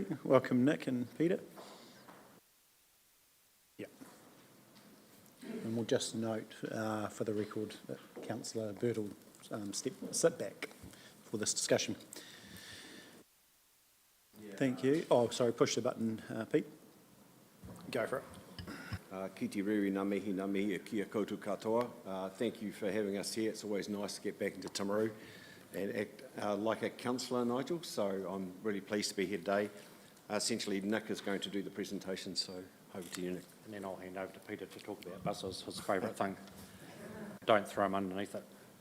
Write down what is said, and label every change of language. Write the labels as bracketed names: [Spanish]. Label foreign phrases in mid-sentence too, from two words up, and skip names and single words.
[English] Welcome, Nick and Peter. Yeah. And we'll just note for the record that Councillor Bird will sit back for this discussion. Thank you. Oh, sorry, push the button, Pete. Go for it. [Māori] Ki te riri ngā mihi e kia koutou katoa. [English] Thank you for having us here. It's always nice to get back into Timaru and act like a councillor, Nigel, so I'm really pleased to be here today. Essentially, Nick is going to do the presentation, so over to you, Nick. And then I'll hand over to Peter to talk about buses, his favourite thing. Don't throw him underneath it.